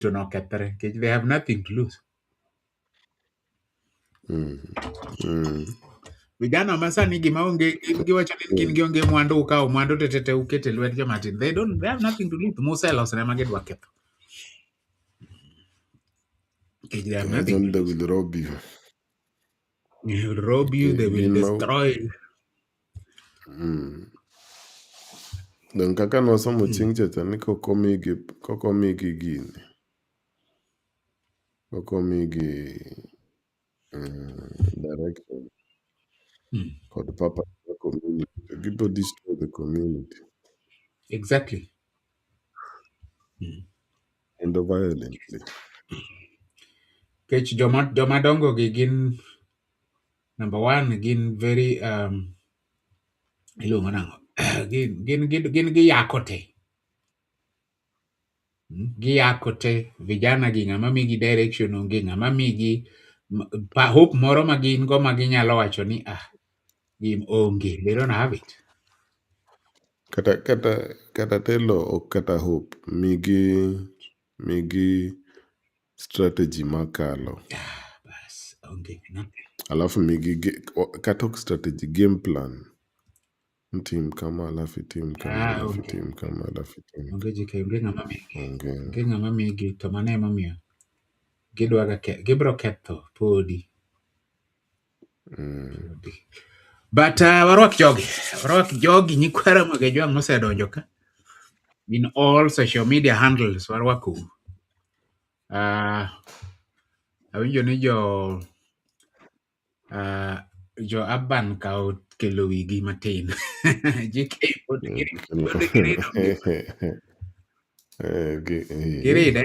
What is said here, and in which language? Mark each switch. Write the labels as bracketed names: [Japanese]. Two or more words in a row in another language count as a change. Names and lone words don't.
[Luo (Kenya and Tanzania)] to no kethre. [English] They have nothing to lose. [Luo (Kenya and Tanzania)] Vijana masani gima onge giwacho ni kin gionge mwandu ukaw mwandu tetete ukete lwet jomatin. [English] They have nothing to lose. [Luo (Kenya and Tanzania)] Muselos ne magidwa ketho. [English] They have nothing to lose. They will rob you. They will rob you, they will destroy you. [Luo (Kenya and Tanzania)] Don kaka nosomo chieng' chacha ni kokomigi gini. Kokomigi direction. [English] For the purpose of the community. People destroy the community. Exactly. And violently. [Luo (Kenya and Tanzania)] Kech jomadongo gin [English] number one [Luo (Kenya and Tanzania)] gin very ilungo nango gin giyakote. Giyakote vijana gi ng'ama migi direction onge ng'ama migi hope moro ma gin go ma ginyalo wacho ni gin onge. [English] They don't have it. [Luo (Kenya and Tanzania)] Kata telo ok kata hope migi strategy makalo. Bas onge nothing. Alafu migi kata ok [English] strategy game plan. [Luo (Kenya and Tanzania)] Team kama alafu team kama alafu team kama alafu team. Onge jike onge ng'ama migi. Onge ng'ama migi to mane mamiyo gidwaga gibro ketho podi. But warwak jogi nyikwara mage jwang' mosedonjo ka [English] in all social media handles [Luo (Kenya and Tanzania)] warwako. Awinjo ni jo Aban ka kelo wigi matin. JK giride.